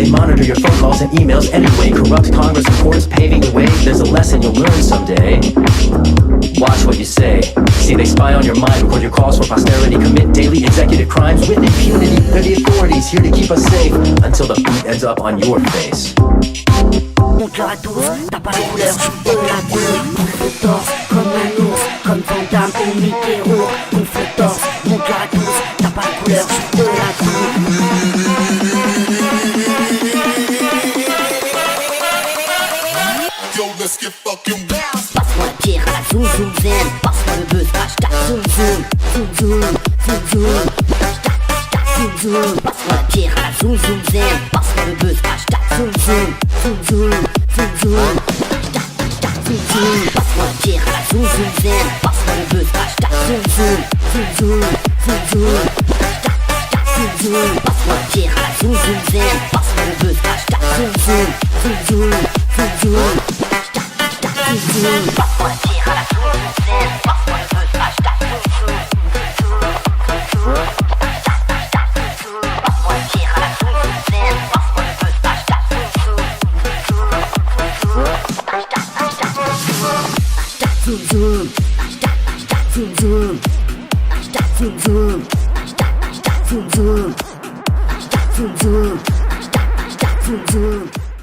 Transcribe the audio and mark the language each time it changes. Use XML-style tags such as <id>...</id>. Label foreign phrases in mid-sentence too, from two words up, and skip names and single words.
<en>They monitor your phone calls and emails anyway. Corrupt Congress and courts paving the way. There's a lesson you'll learn someday. Watch what you say. See, they spy on your mind, record your calls for posterity. Commit daily executive crimes with impunity. They're the authorities here to keep us safe until the beat ends up on your face.</en> <fr>Mon cœur à 12, t'as pas la couleur, j'suis de la couleur. Gonfle torse, comme un ours, comme Van Damme ou Mickey Rourke. Gonfle torse, mon cœur à 12, t'as pas la couleur, j'suis de la couleur.</fr> <en>Yo, let's get fucking bounce.</en> <fr>Passe-moi la pierre à la zoom zoom zen. Passe-moi le buzz, hashtag zoom zoom. Zoom zoom, zoom zoom. Hashtag zoom zoom. Passe-moi la pierre à la zoom zoom zen. Passe-moi le buzz, hashtag zoom zoom. Zoom zoom, zoom zoom. Hashtag zoom zoom. Passe-moi la pierre à la zoom zoom zen. Passe-moi le buzz, hashtag zoom zoom. Zoom zoom, zoom zoom. Hashtag zoom zoom. Passe-moi la pierre à la zoom zoom zen. Passe-moi le buzz, hashtag zoom zoom. Zoom zoom, zoom zoom. Zoom zoom, passe-moi la tire à la zoom zoom zen. Passe-moi le buzz, hashtag zoom zoom. Passe-moi la tire à la zoom zoom zen. Passe-moi le buzz, hashtag zoom zoom. Hashtag zoom zoom. Hashtag zoom zoom. Hashtag zoom zoom. Hashtag zoom zoom. Hashtag zoom zoom. Hashtag zoom zoom.</fr>